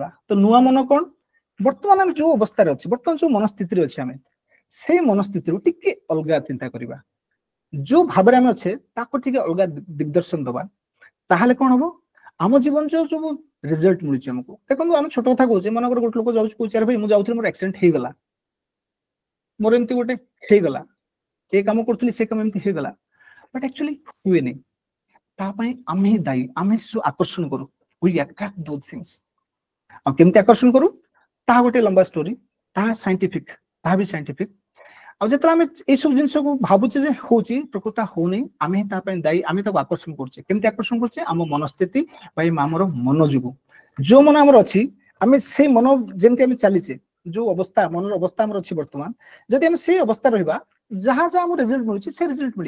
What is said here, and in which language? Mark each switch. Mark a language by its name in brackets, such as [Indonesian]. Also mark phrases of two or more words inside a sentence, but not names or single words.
[Odia] ତ ନୂଆ ମନ କଣ ବର୍ତ୍ତମାନ ଆମେ ଯୋଉ ଅବସ୍ଥାରେ ଅଛି ବର୍ତ୍ତମାନ ଯୋଉ ମନସ୍ଥିତିରେ ଅଛି ଆମେ ସେଇ ମନସ୍ଥିତିରୁ ଟିକେ ଅଲଗା ଚିନ୍ତା କରିବା ଯୋଉ ଭାବରେ ଆମେ ଅଛେ ତାକୁ ଟିକେ ଅଲଗା ଦିଗଦର୍ଶନ ଦବା ତାହେଲେ କଣ ହବ ଆମ ଜୀବନ ଯୋଉ ସବୁ ରେଜଲ୍ଟ ମିଳୁଛି ଆମକୁ ଦେଖନ୍ତୁ ଆମେ ଛୋଟ କଥା କହୁଛେ ମନେକର ଗୋଟେ ଲୋକ ଯାଉଛି କହୁଛି ଆରେ ଭାଇ ମୁଁ ଯାଉଥିଲି ମୋର ଆକ୍ସିଡେଣ୍ଟ ହେଇଗଲା ମୋର ଏମିତି ଗୋଟେ ହେଇଗଲା ଏ କାମ କରୁଥିଲି ସେ କାମ ଏମିତି ହେଇଗଲା [English] but actually [Odia] ହୁଏନି ତା ପାଇଁ ଆମେ ହିଁ ଦାୟୀ ଆମେ ସବୁ ଆକର୍ଷଣ କରୁ we [English] attract those things [Odia] ଆଉ କେମିତି ଆକର୍ଷଣ କରୁ ତାହା ଗୋଟେ ଲମ୍ବା ଷ୍ଟୋରି ତାହା ବି ସାଇଣ୍ଟିଫିକ ଆଉ ଯେତେବେଳେ ଆମେ ଏଇସବୁ ଜିନିଷକୁ ଭାବୁଛେ ଯେ ହଉଛି ପ୍ରକୃତ ହଉନି ଆମେ ହିଁ ତା ପାଇଁ ଦାୟୀ ଆମେ ତାକୁ ଆକର୍ଷଣ କରୁଛେ କେମିତି ଆକର୍ଷଣ କରୁଛେ ଆମ ମନସ୍ଥିତି ବା ଆମର ମନ ଯୋଗୁ ଯୋଉ ମନ ଆମର ଅଛି ଆମେ ସେଇ ମନ ଯେମିତି ଆମେ ଚାଲିଛେ ଯୋଉ ଅବସ୍ଥା ମନର ଅବସ୍ଥା ଆମର ଅଛି ବର୍ତ୍ତମାନ ଯଦି ଆମେ ସେଇ ଅବସ୍ଥା ରହିବା ଯାହା ଯାହା ଆମର ରେଜଲ୍ଟ ମିଳୁଛି ସେ ରେଜଲ୍ଟ ମିଳିବ।